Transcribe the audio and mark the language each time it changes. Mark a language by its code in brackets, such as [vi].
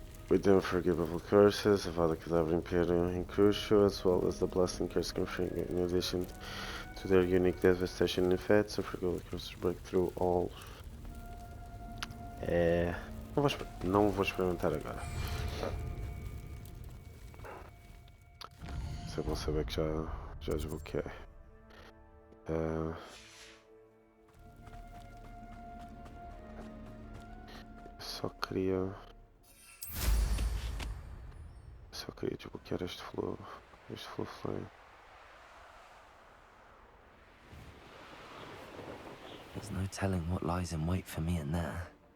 [en] With the unforgivable curses, Avada Kedavra Imperium and Crucial, as well as the Blasting Curse conferring in addition to their unique devastation effects, unforgivable curses break through all. [pt] Não vou experimentar agora. É bom saber que já desbloqueei. Só queria desbloquear este flow flame. [en] There's no telling what lies in wait for me in there.